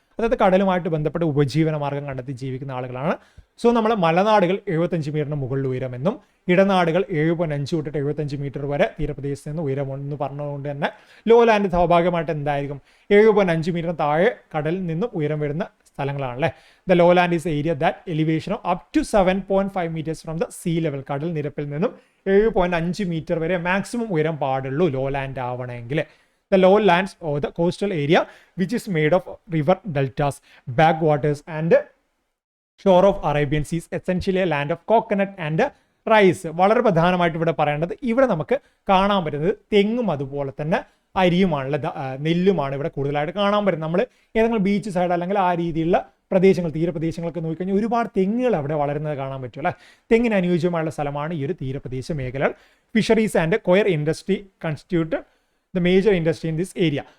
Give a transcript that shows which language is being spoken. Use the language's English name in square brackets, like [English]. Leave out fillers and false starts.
[Malayalam] അതായത് കടലുമായിട്ട് ബന്ധപ്പെട്ട് ഉപജീവന മാർഗം കണ്ടെത്തി ജീവിക്കുന്ന ആളുകളാണ്. സോ നമ്മളെ മലനാടുകൾ 75 മീറ്ററിന് മുകളിൽ ഉയരമെന്നും ഇടനാടുകൾ 7.5 തൊട്ടിട്ട് 75 മീറ്റർ വരെ തീരപ്രദേശത്ത് നിന്ന് ഉയരമെന്ന് പറഞ്ഞതുകൊണ്ട് തന്നെ ലോലാൻഡ് സ്വാഭാവികമായിട്ട് എന്തായിരിക്കും? 7.5 മീറ്റർ താഴെ കടലിൽ നിന്നും ഉയരം വരുന്ന സ്ഥലങ്ങളാണല്ലേ. [English] The lowland is area that elevation of up to 7.5 meters from the sea level. [Malayalam] കടൽ നിരപ്പിൽ നിന്നും 7.5 മീറ്റർ വരെ മാക്സിമം ഉയരം പാടുള്ളൂ ലോലാൻഡ് ആവണമെങ്കിൽ. [English] the lowlands or the coastal area which is made of river deltas, backwaters and shore of Arabian Seas, essentially a land of coconut and rice. [Malayalam] വളരെ പ്രധാനമായിട്ട് ഇവിടെ പറയേണ്ടത്, ഇവിടെ നമുക്ക് കാണാൻ പറ്റുന്നത് തെങ്ങും അതുപോലെ തന്നെ അരിയുമാണുള്ള നെല്ലുമാണ് ഇവിടെ കൂടുതലായിട്ട് കാണാൻ പറ്റുന്നത്. നമ്മൾ ഏതെങ്കിലും ബീച്ച് സൈഡ് അല്ലെങ്കിൽ ആ രീതിയിലുള്ള പ്രദേശങ്ങൾ, തീരപ്രദേശങ്ങളൊക്കെ നോക്കിക്കഴിഞ്ഞാൽ ഒരുപാട് തെങ്ങുകൾ അവിടെ വളരുന്നത് കാണാൻ പറ്റും അല്ലേ. തെങ്ങിന് അനുയോജ്യമായുള്ള സ്ഥലമാണ് ഈ ഒരു തീരപ്രദേശ മേഖലകൾ. [English] Fisheries and coir industry constitute the major industry in this area.